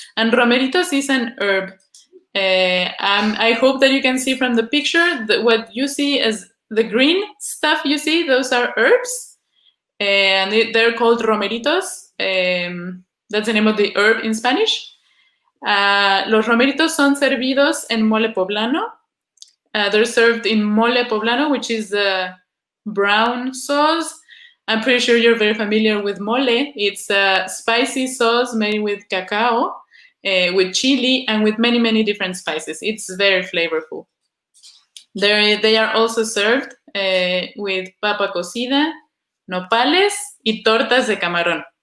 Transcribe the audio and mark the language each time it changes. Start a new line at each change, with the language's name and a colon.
English: And romeritos is an herb. I hope that you can see from the picture that what you see as the green stuff you see, those are herbs. And they're called romeritos. That's the name of the herb in Spanish.
Spanish: Los romeritos son servidos en mole poblano.
English: They're served in mole poblano, which is the brown sauce. I'm pretty sure you're very familiar with mole. It's a spicy sauce made with cacao, with chili, and with many, many different spices. It's very flavorful. They are also served with
Spanish: papa cocida, nopales, y tortas de camarón.